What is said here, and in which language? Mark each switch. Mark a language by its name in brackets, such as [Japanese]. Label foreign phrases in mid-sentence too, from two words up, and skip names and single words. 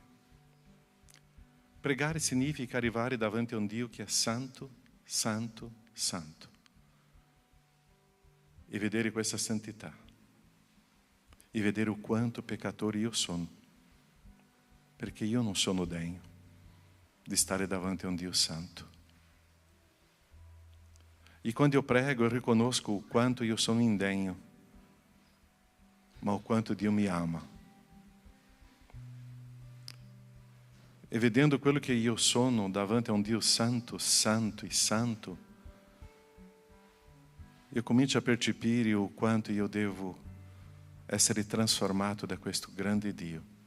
[Italian] Pregare significa arrivare davanti a un Dio che è santo, santo, santo. E vedere questa santità. E vedere o quanto peccatore io sono. Perché io non sono degno di stare davanti a un Dio santo. [Portuguese] E quando eu prego, eu riconosco o quanto eu sou indegno, ma o quanto Dio [Italian] mi ama. E vedendo quello che io sono davanti a un Dio santo, santo e santo, eu comincio a percepire [Portuguese] o quanto eu devo [Italian] essere trasformato da questo grande Dio.